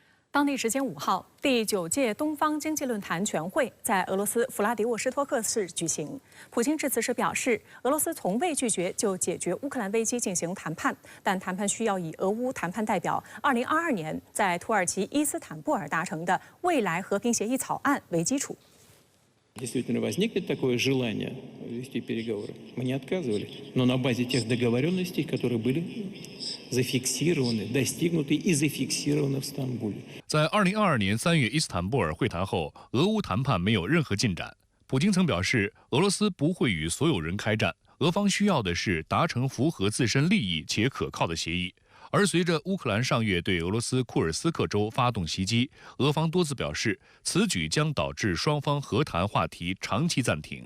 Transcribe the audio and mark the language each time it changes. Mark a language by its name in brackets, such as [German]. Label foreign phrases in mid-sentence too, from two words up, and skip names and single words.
[Chinese] 当地时间5号，第9届东方经济论坛全会在俄罗斯弗拉迪沃斯托克市举行。普京致辞时表示，俄罗斯从未拒绝就解决乌克兰危机进行谈判，但谈判需要以俄乌谈判代表2022年在土耳其伊斯坦布尔达成的未来和平协议草案为基础。 [Russian] Действительно возникнет такое желание вести переговоры. Мы не отказывали, но на базе тех договоренностей, которые были зафиксированы, достигнуты и зафиксированы в Стамбуле. [Chinese] 在2022年3月伊斯坦布尔会谈后，俄乌谈判没有任何进展。普京曾表示，俄罗斯不会与所有人开战，俄方需要的是达成符合自身利益且可靠的协议。而随着乌克兰上月对俄罗斯库尔斯克州发动袭击，俄方多次表示，此举将导致双方和谈话题长期暂停。